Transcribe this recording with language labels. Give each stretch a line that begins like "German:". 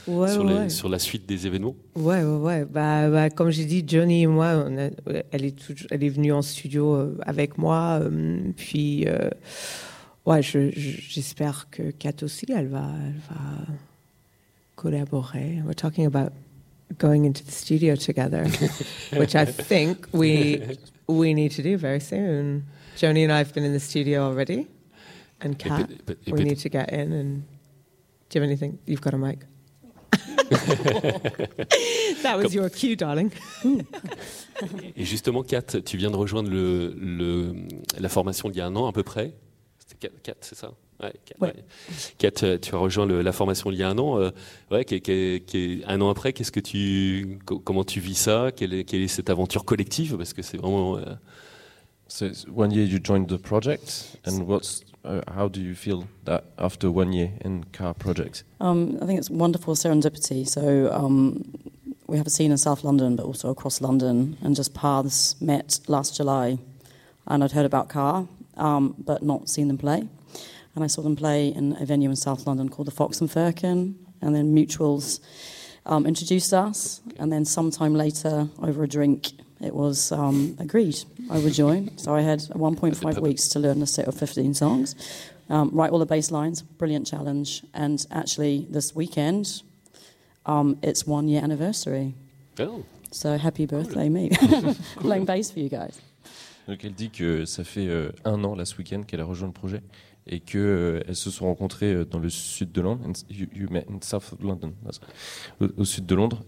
French: Le projet, sur la suite des événements. Ouais. Bah, comme j'ai dit, Johnny et moi, elle est venue en studio avec moi. Puis, j'espère que Kat aussi, elle va collaborer.
English: We're talking about going into the studio together, which I think we need to do very soon. Johnny and I have been in the studio already, and Kat, we need to get in and. Do you have anything? You've got a mic. That was your cue, darling.
French: Et justement, Kat, tu viens de rejoindre la formation il y a un an à peu près. C'était Kat, c'est ça? Ouais. Kat, tu as rejoint la formation il y a un an. Un an après, comment tu vis ça? Quelle est cette aventure collective? Parce que c'est vraiment.
English: So one year you joined the project, and what's how do you feel that after one year in car projects? I think it's wonderful serendipity. So we have a scene in South London, but also across London, and just paths met last July. And I'd heard about car, but not seen them play. And I saw them play in a venue in South London called the Fox and Firkin, and then Mutuals introduced us. And then sometime later, over a drink, it was agreed I would join. So I had 1.5 weeks to learn a set of 15 songs, write all the bass lines, brilliant challenge. And actually, this weekend, it's 1 year anniversary. Oh. So happy birthday, cool. Me. Cool. Playing bass for you guys.
French: Donc elle dit que ça fait un an,
English: last weekend,
French: qu'elle a rejoint le projet et qu'elles se sont rencontrées dans le sud de Londres.
English: You met in South London.
French: Au sud de Londres.